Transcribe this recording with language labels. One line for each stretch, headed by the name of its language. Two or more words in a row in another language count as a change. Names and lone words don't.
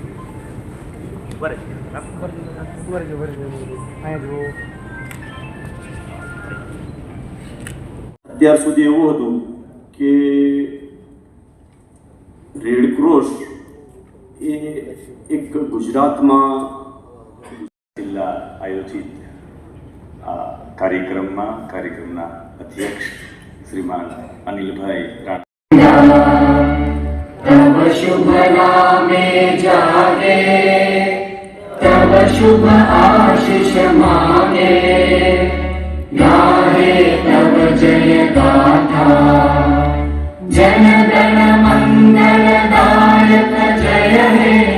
Gujarati: અત્યાર સુધી એવું હતું કે રેડ ક્રોસ એ એક ગુજરાતમાં જિલ્લા આયોજિત આ કાર્યક્રમના અધ્યક્ષ શ્રીમાન અનિલભાઈ
Bangla: তব শুভ নামে জাগে, তব শুভ আশিস মাগে, গাহে তব জয় গাথা, জন গণ মঙ্গলদায়ক জয় হে।